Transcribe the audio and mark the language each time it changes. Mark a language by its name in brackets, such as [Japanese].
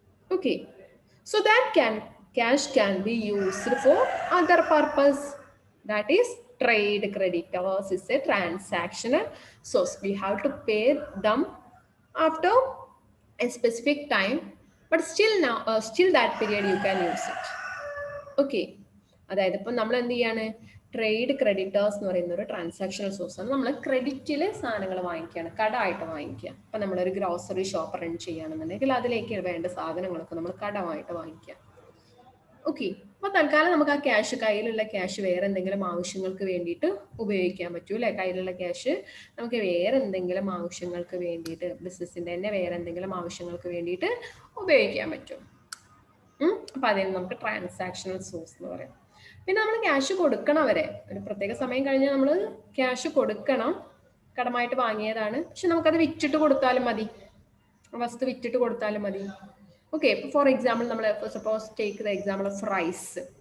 [English] Okay, so that cash can be used for other purpose, that is trade creditors is a transactional source. We have to pay them after a specific time, but still that period you can use it. Okay. [Malayalam] അതായത് ഇപ്പം നമ്മൾ എന്ത് ചെയ്യാണ്, trade creditors എന്ന് പറയുന്ന ഒരു transactional source ആണ്. നമ്മൾ ക്രെഡിറ്റില് സാധനങ്ങൾ വാങ്ങിക്കുകയാണ്, കടമായിട്ട് വാങ്ങിക്കുക. ഇപ്പം നമ്മളൊരു ഗ്രോസറി ഷോപ്പ് റൺ ചെയ്യുകയാണെന്നുണ്ടെങ്കിൽ അതിലേക്ക് വേണ്ട സാധനങ്ങളൊക്കെ നമ്മൾ കടമായിട്ട് വാങ്ങിക്കുക. ഓക്കെ. അപ്പൊ തൽക്കാലം നമുക്ക് ആ ക്യാഷ്, കയ്യിലുള്ള ക്യാഷ് വേറെ എന്തെങ്കിലും ആവശ്യങ്ങൾക്ക് വേണ്ടിയിട്ട് ഉപയോഗിക്കാൻ പറ്റൂ അല്ലെ. കയ്യിലുള്ള ക്യാഷ് നമുക്ക് വേറെ എന്തെങ്കിലും ആവശ്യങ്ങൾക്ക് വേണ്ടിയിട്ട്, ബിസിനസിന്റെ തന്നെ വേറെ എന്തെങ്കിലും ആവശ്യങ്ങൾക്ക് വേണ്ടിയിട്ട് ഉപയോഗിക്കാൻ പറ്റും. അപ്പൊ അതിന് നമുക്ക് ട്രാൻസാക്ഷണൽ സോഴ്സ് എന്ന് പറയാം. പിന്നെ നമ്മൾ ക്യാഷ് കൊടുക്കണം അവരെ, ഒരു പ്രത്യേക സമയം കഴിഞ്ഞാൽ നമ്മൾ ക്യാഷ് കൊടുക്കണം. കടമായിട്ട് വാങ്ങിയതാണ്, പക്ഷെ നമുക്കത് വിറ്റിട്ട് കൊടുത്താലും മതി, വസ്തു വിറ്റിട്ട് കൊടുത്താലും മതി. [English] Okay, for example, suppose take the example of rice.